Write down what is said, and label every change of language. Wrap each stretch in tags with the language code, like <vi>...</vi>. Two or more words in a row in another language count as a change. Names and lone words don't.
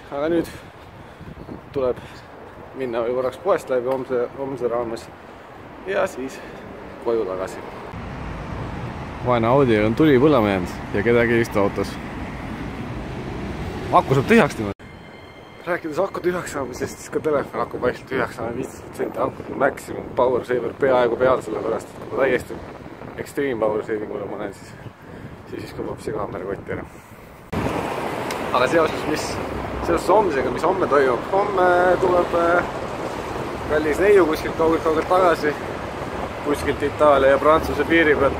<et>Aga nüüd tuleb minna või korraks poest läbi homse raames ja siis koju tagasi. Vaene Audi on tuli põlema jäänud ja kedagi ei istu autos. Aku saab tühjaks niimoodi. Rääkides aku tühjaks saamisest, siis ka telefon hakkab vaikselt tühjaks saama 15% aku</et> <en>maximum power saver</en> <et>peaaegu peal, sellepärast et kui ma täiesti</et> <en>extreme power savingule</en> <et>panen, siis kõlbab see kaamera kotti ära. Aga seoses homsega, mis homme toimub, homme tuleb kallis neiu kuskilt kaugelt tagasi kuskilt Itaalia ja Prantsuse piiri pealt.</et>